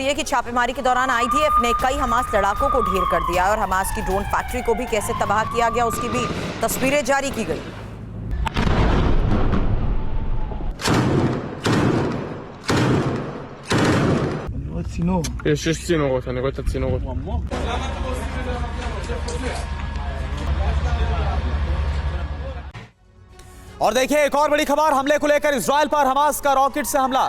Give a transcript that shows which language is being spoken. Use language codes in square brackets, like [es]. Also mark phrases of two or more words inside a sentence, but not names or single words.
[hi] यह कि छापेमारी के दौरान आईडीएफ ने कई हमास लड़ाकों को ढेर कर दिया और हमास की ड्रोन फैक्ट्री को भी कैसे तबाह किया गया उसकी भी तस्वीरें जारी की गई। [he] יש צינורות, אני רואה את הצינורות. [hi] और देखिए एक और बड़ी खबर, हमले को लेकर इजरायल पर हमास का रॉकेट से हमला।